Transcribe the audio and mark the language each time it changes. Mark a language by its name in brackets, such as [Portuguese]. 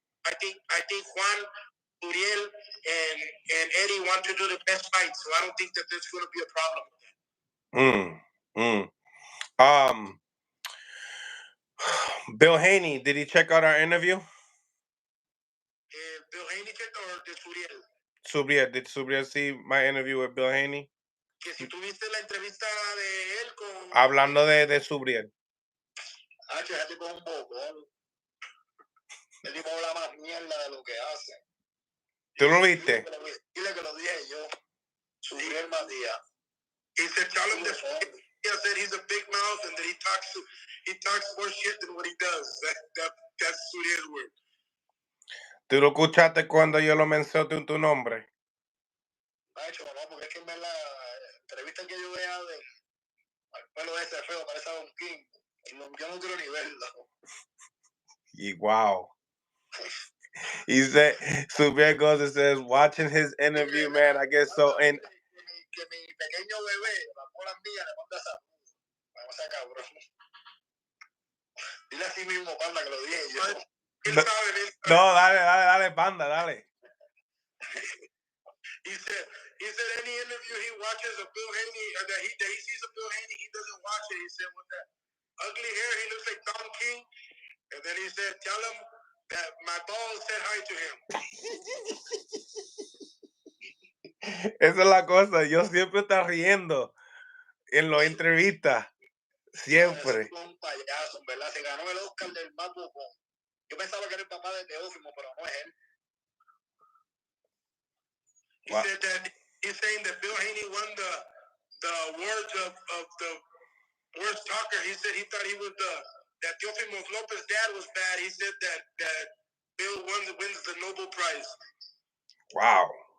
[English] I think Juan, Subriel, and Eddie want to do the best fight, so I don't think that there's going to be a problem with that. Bill Haney, did he check out our interview? Bill Haney checked, or did Subriel? Subriel, did Subriel see my interview with Bill Haney? [Spanish] Que si tuviste la entrevista de él con... Hablando de Subriel. Fíjate con un bocón. El tipo habla más mierda de lo que hace. ¿Tú lo viste? Dile que lo dije yo. Subriel Matias. [English] He said, tell him that he said he's a big mouth and that he talks more shit than what he does. That's Subriel's word. [Spanish] ¿Tú lo escuchaste cuando yo lo mencioné tu nombre? Macho, no, porque es que en la entrevista que yo vea del pelo ese feo, parece a Don King. Yo no quiero ni verlo. Y wow. [English] He said, Subriel goes and says, watching his interview, man, I guess so. And [Spanish] que mi pequeño bebé, la bola mía, le manda saludos. Vamos a cabrón. Dile así mismo, Panda, que lo dije yo. No, dale, Panda, dale. [English] He said any interview he watches of Bill Haney, that he sees of Bill Haney, he doesn't watch it. He said with that ugly hair, he looks like Don King. And then he said, tell him that my balls said hi to him. [Spanish] Esa es la cosa. Yo siempre estoy riendo en las entrevistas. Siempre. Es un payaso, ¿verdad? Se ganó el Oscar del más bocón. Yo pensaba que era el papá de Teófimo, pero no es él. [English] He said that he's saying that Bill Haney won the awards of the worst talker. He said he thought he was that Teófimo Lopez's dad was bad. He said that Bill wins the Nobel Prize.